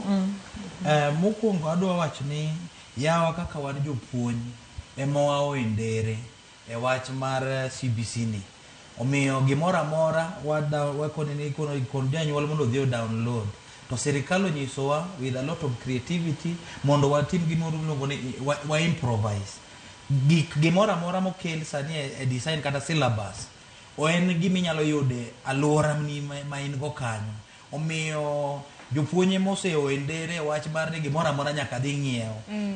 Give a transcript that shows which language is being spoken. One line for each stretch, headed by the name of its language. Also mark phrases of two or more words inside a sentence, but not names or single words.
Luo (Kenya and Tanzania): Mokwongo adwa wacho ni yawa kaka wan jopuonj ema waoendere e wach mar CBC ni. Omiyo gimoro amora wakoni ni kon janyuol mondo dhi download. To sirikal onyisowa
English: with a lot of creativity
Luo (Kenya and Tanzania): mondo watim gimoro miluongo ni wa improvise. Gimoro amora mokel sani e design kata syllabus o en giminyalo yude alwora ma in go kanyo. Omiyo jopuonje moseoendere wach mar ni gimoro amora nyaka dhi ng'iewo.